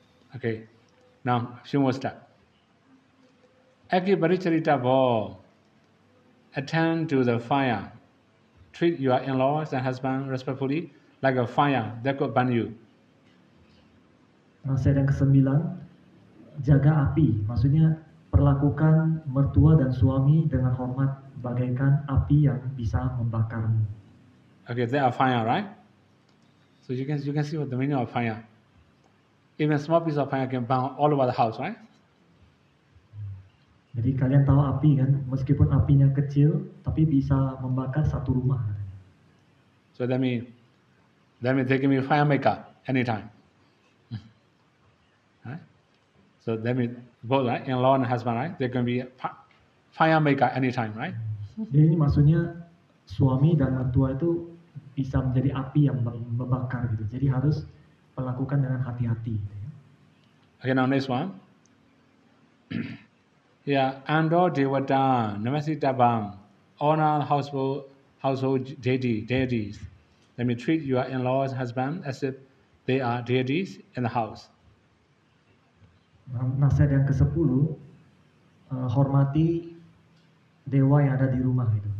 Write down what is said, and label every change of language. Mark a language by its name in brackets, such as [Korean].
[English] Okay, now few more steps. [Pali] Akiparicarita ball. [English] Attend to the fire. Treat your in-laws and husband respectfully like a fire that could burn you. [Indonesian] Nasihat yang ke-9, jaga api. Maksudnya perlakukan mertua dan suami dengan hormat bagaikan api yang bisa membakarmu. [English] Okay, they are fire, right? So you can see what the meaning of fire. Even a small piece of fire can burn all over the house, right? [Indonesian] Jadi kalian tahu api kan, meskipun apinya kecil, tapi bisa membakar satu rumah. [English] So that means they can be fire maker anytime. Right? So that means both, right? In-law and husband, right? They can be fire maker anytime, right? [Indonesian] Jadi ini maksudnya suami dan mertua itu bisa menjadi api yang membakar gitu. Jadi harus melakukan dengan hati-hati. [English] Okay, now next one. Yeah, [Pali] Ando Devata, Namasitabam, [English] honor household deities. Let me treat your in-laws husband as if they are deities in the house. [Indonesian] Nasihat yang ke-10, hormati dewa yang ada di rumah itu.